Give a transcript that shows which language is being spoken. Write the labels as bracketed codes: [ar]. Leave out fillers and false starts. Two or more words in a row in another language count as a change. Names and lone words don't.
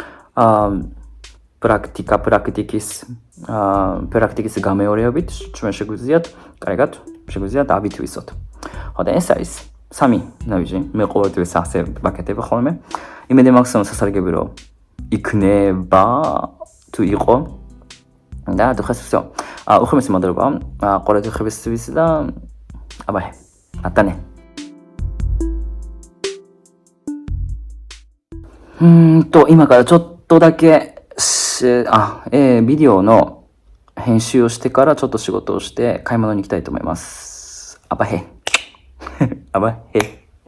[ka] პრაქტიკის გამეორებით ჩვენ შეგვიძლიათ კარგად შეგვიძლიათ ავითვისოთ ხო და ეს არის სამი ნაბიჯი მე ყოველთვის ასე ვაკეთებ ხოლმე იმედი მაქვს რომ სასარგებლო რომ იქნება თუ იყო და დღეს всё უხმესი მადლობა ყურადღებისთვის და აბა ატანე [ja] と今からちょっとだけビデオの編集をしてからちょっと仕事をして買い物に行きたいと思います。あばへ。あばへ。